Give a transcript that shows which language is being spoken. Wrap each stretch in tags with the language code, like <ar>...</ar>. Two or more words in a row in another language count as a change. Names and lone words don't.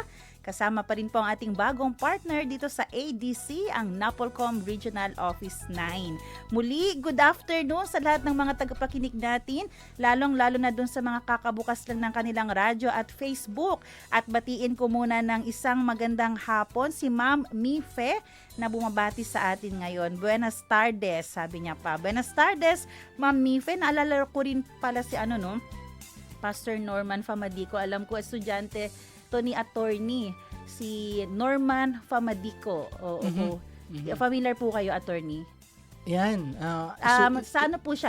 <tl>Kasama pa rin po ang ating bagong partner dito sa ADC, ang Napolcom Regional Office 9. Muli,</tl> <en>good afternoon</en> <tl>sa lahat ng mga tagapakinig natin, lalong-lalo na dun sa mga kakabukas lang ng kanilang radyo at Facebook. At batiin ko muna ng isang magandang hapon si Ma'am Mife na bumabati sa atin ngayon.</tl> <es>Buenas tardes,</es> <tl>sabi niya pa.</tl> <es>Buenas tardes, Ma'am Mife.</es> <tl>Naalala ko rin pala si Pastor Norman Famadico. Alam ko, estudyante to ni attorney, si Norman Famadico. Familiar po kayo, attorney? Yan. Sa ano po siya?</tl>